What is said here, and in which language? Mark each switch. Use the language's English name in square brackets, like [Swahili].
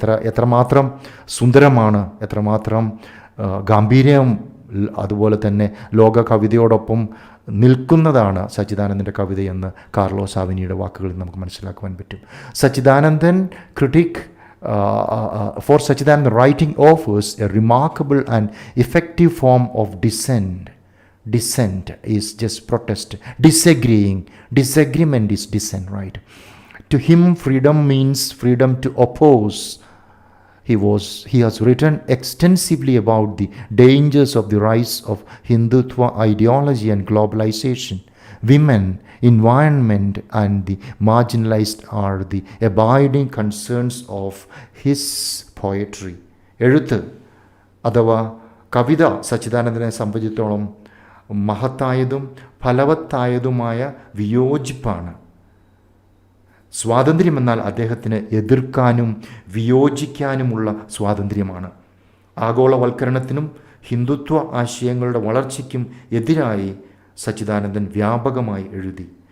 [Malayalam] എത്രമാത്രം സുന്ദരമാണ്, എത്രമാത്രം ഗാംഭീര്യം, അതുപോലെ തന്നെ ലോക കവിതയോടൊപ്പം നിൽക്കുന്നതാണ് സച്ചിദാനന്ദൻ്റെ കവിതയെന്ന് കാർലോ സാവിനിയുടെ വാക്കുകളിൽ നമുക്ക് മനസ്സിലാക്കുവാൻ പറ്റും. [English] Satchidanandan critic for Satchidanandan, writing offers a remarkable and effective form of dissent. Dissent is just protest. Disagreement is dissent, right? To him, freedom means freedom to oppose. He has written extensively about the dangers of the rise of Hindutva ideology and globalization. Women, environment and the marginalized are the abiding concerns of his poetry. [Malayalam] എഴുത്ത് അഥവാ കവിത സച്ചിദാനന്ദനെ സംബന്ധിച്ചിടത്തോളം മഹത്തായതും ഫലവത്തായതുമായ വിയോജിപ്പാണ്. സ്വാതന്ത്ര്യമെന്നാൽ അദ്ദേഹത്തിന് എതിർക്കാനും വിയോജിക്കാനുമുള്ള സ്വാതന്ത്ര്യമാണ്. ആഗോളവൽക്കരണത്തിനും ഹിന്ദുത്വ ആശയങ്ങളുടെ വളർച്ചയ്ക്കും എതിരായി സച്ചിദാനന്ദൻ വ്യാപകമായി എഴുതി.